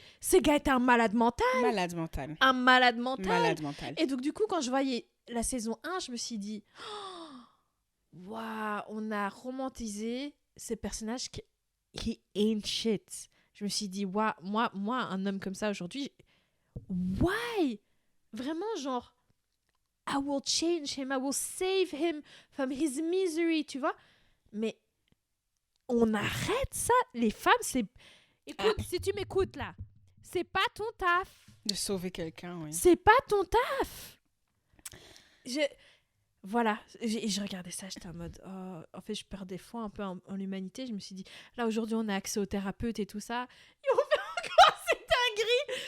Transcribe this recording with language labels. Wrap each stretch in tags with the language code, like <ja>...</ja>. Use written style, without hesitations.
<fr>Ce gars était un malade mental. Un malade mental. Et donc, du coup, quand je voyais la saison 1, je me suis dit, waouh, on a romantisé ces personnages qui...</fr> <en>He ain't shit.</en> <fr>Je me suis dit, wow, moi, un homme comme ça aujourd'hui,</fr> <en>why?</en> <fr>Vraiment, genre,</fr> <en>I will change him, I will save him from his misery,</en> <fr>tu vois? Mais on arrête ça. Les femmes, c'est... Écoute, si tu m'écoutes là, c'est pas ton taf. De sauver quelqu'un, oui. C'est pas ton taf. Voilà, je regardais ça, j'étais en mode, en fait, je perdais foi un peu en l'humanité. Je me suis dit, là, aujourd'hui, on a accès aux thérapeutes et tout ça. Et on fait encore cette dinguerie.</fr>